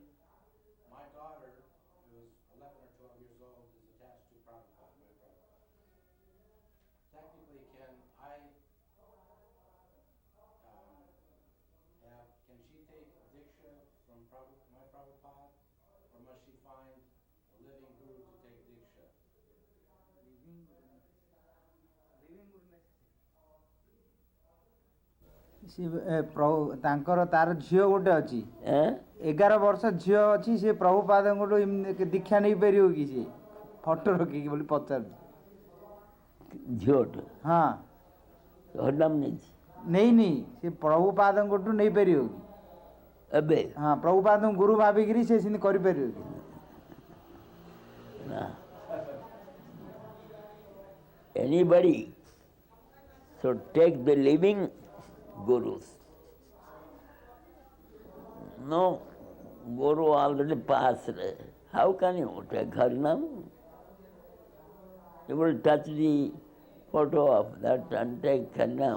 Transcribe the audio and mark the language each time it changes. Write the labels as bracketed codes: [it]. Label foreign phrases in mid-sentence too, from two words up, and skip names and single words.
[en] My daughter, who is 11 or 12 years old, is attached to Prabhupada, my Prabhupada. Technically, can she take Diksha from my Prabhupada, or must she find a living guru to take Diksha? [or] ତାଙ୍କର ତାର ଝିଅ ଗୋଟେ ଅଛି, 11 ବର୍ଷ ଝିଅ ଅଛି, ସେ ପ୍ରଭୁପାଦଙ୍କଠୁ ଦୀକ୍ଷା ନେଇପାରିବ କି? ସେ ଫଟୋ ରଖିକି ବୋଲି ପଚାରୁଛି। ଝିଅଟେ ହଁ ହରିନାମ ନେଇଛି ନେଇନି, ସେ ପ୍ରଭୁପାଦଙ୍କଠୁ ନେଇପାରିବ କି? ଏବେ ହଁ, ପ୍ରଭୁପାଦଙ୍କୁ ଗୁରୁ ଭାବିକିରି ସେ ସେମିତି କରିପାରିବ କି? ନା। [en] Anybody should take the living gurus. No guru already passed. How can you take Harinam? You will touch the photo of that and take Harinam.